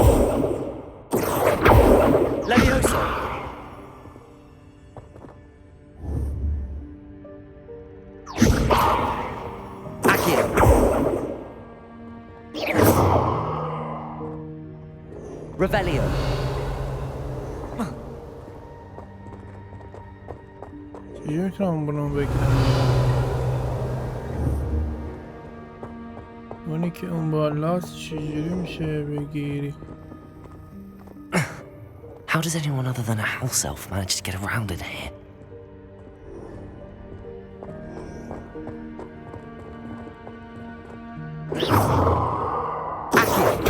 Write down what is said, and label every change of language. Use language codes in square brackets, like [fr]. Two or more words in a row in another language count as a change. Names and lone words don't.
[en] Leviosa. Accio. Revelio. [fa] چجوری میتونم اونو بگیرم؟ اونی که اون بالاست چجوری میشه بگیری؟ [en] How does anyone other than a house elf manage to get around in here? Accio.